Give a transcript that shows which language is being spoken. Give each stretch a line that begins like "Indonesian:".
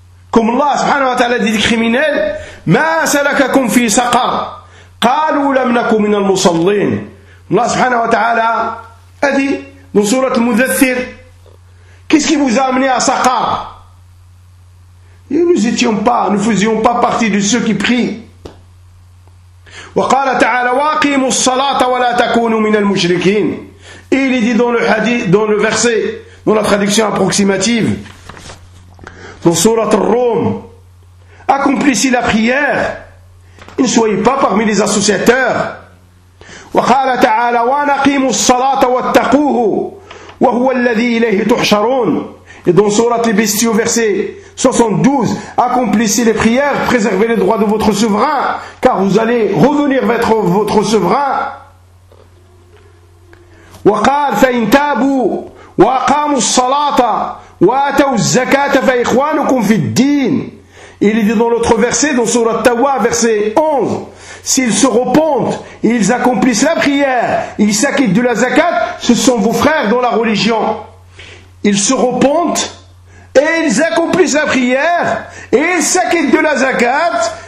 French: Comme Allah subhanahu wa ta'ala dit des criminels, «
Arabic: Ma salakakum fi saqar »« Qalu lam nakum min al-musallin
French: » Allah subhanahu wa ta'ala a dit dans surat al-Mudathir, « Qu'est-ce qui vous a amené à saqar ?» Nous n'étions pas, nous ne faisions pas partie de ceux qui prient.
Arabic: وقال تعالى واقيموا الصلاة ولا تكونوا من المشركين.
French: Il est dit dans le hadith, dans le verset, dans la traduction approximative, dans sourate Ar-Rum, accomplissez la prière et ne soyez pas parmi les associateurs.
Arabic: وقال تعالى وانقيموا الصلاة واتقوه وهو الذي إليه تحشرون.
French: Et dans sourate les Bestiaux, verset 72, accomplissez les prières, préservez les droits de votre souverain, car vous allez revenir vers votre souverain.
Arabic: وقال فإن تابوا وأقاموا الصلاة وآتوا الزكاة فإخوانكم في الدين.
French: Il est dit dans l'autre verset, dans sourate Tawa, verset 11, s'ils se repentent, ils accomplissent la prière, ils s'acquittent de la zakat, ce sont vos frères dans la religion. Ils se repentent et ils accomplissent la prière et ils s'acquittent de la zakat.